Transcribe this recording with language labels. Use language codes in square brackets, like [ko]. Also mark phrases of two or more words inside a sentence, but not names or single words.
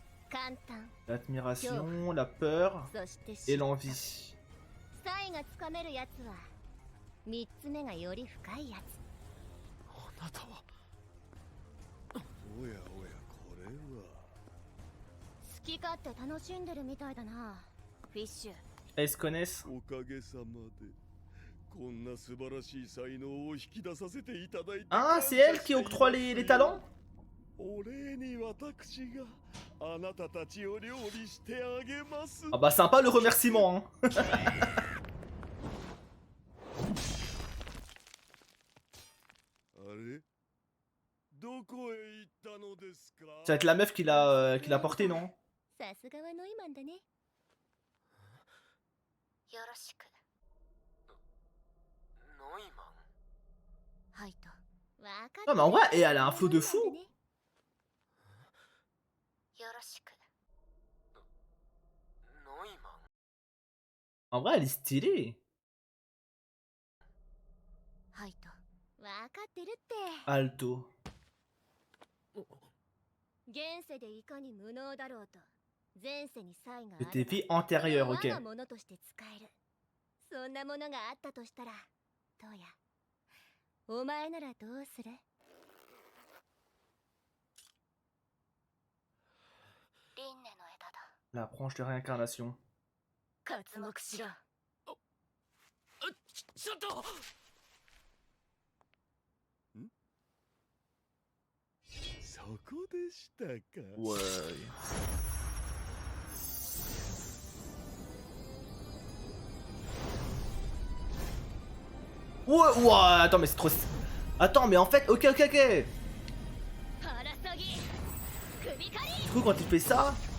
[fr] L'admiration, la peur et l'envie. [ja] サイがつかめるやつは3つ目がより深いやつ。あなたは。おやおや、これは。好き勝手楽しんでるみたいだな、フィッシュ。 [fr] Elles se connaissent. [ja] おかげさまでこんな素晴らしい才能を引き出させていただいて。 [fr] Ah, c'est elle qui octroie les talents? [ja] お礼に私があなたたちを料理してあげます。 [fr] Ah bah sympa le remerciement, hein. [ja] あれどこへ行ったのですか？ [fr] Ça va être la meuf qui l'a porté, non? [ja] さすがはノイマンだね。よろしく。ノイマン。はいと。わかった。 [fr] Non mais en vrai, et elle a un flow de fou. [ja] よろしく。ノイマン。 [fr] En vrai, elle est stylée. [ja] はいと。わかってるって。 [fr] Alto. [ja] 現世でいかに無能だろうと、前世に才があ [fr] De [ja] れば [fr] tes vies antérieures, [ja] 我 [fr] ok. [ja] がものとして使える。そんなものがあったとしたらどうや。お前ならどうする？輪廻の枝だ。 [fr] La branche de réincarnation. [ja] 刮目しろ。ちょっと。そこでしたか。 [fr] Ouais. Ouais, ouais, attends, mais c'est trop... Attends, mais en fait, ok. Du coup, quand il fait ça...